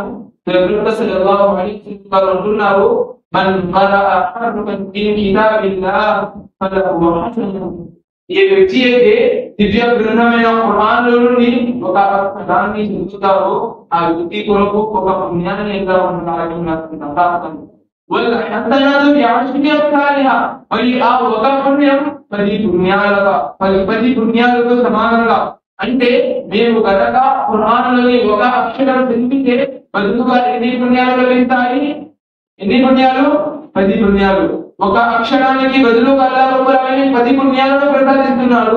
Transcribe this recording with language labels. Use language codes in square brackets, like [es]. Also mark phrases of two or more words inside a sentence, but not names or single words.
[te] ప్రవక్త [ar] صلى الله عليه وسلم [te] అంటున్నారు, [ar] من قرأ حرفا في كتاب الله فله حسنة. [te] ఏ వ్యక్తి అయితే దివ్య గ్రంథమైన ఖురాన్ లో నుండి ఒక పదాన్ని చదువుతారో ఆ వ్యక్తి కొరకు ఒక పుణ్యాన్ని ఎలా ఉండాలని [ar] والحسنة بعشر أمثالها [te] మరి ఆ ఒక పుణ్యం 10 పుణ్యాలకు సమానంగా. అంటే మేము గనక ఖురాన్లోని ఒక అక్షరం చదివితే బదులుగా ఎన్ని పుణ్యాలు లభిస్తాయి? ఎన్ని పుణ్యాలు? 10 పుణ్యాలు. ఒక అక్షరానికి బదులుగా [ar] الله رب العالمين [te] 10 పుణ్యాలను ప్రసాదిస్తున్నాడు.